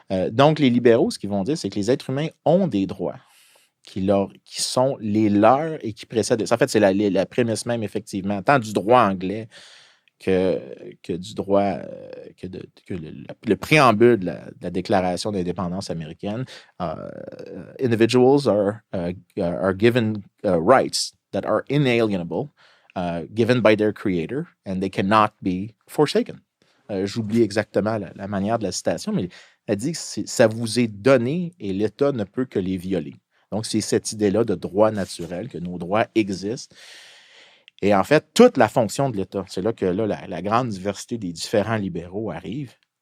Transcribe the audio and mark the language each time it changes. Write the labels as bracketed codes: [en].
[fr] Donc, les libéraux, ce qu'ils vont dire, c'est que les êtres humains ont des droits qui sont les leurs et qui précèdent. En fait, c'est la prémisse même, effectivement, tant du droit anglais que du droit, que le préambule de la Déclaration d'indépendance américaine. [en] Individuals are given rights that are inalienable, given by their creator, and they cannot be forsaken. [fr] J'oublie exactement la manière de la citation, mais elle dit que ça vous est donné et l'État ne peut que les violer. Donc, c'est cette idée-là de droit naturel, que nos droits existent. Et en fait, toute la fonction de l'État, c'est là que la grande diversité des différents libéraux arrive.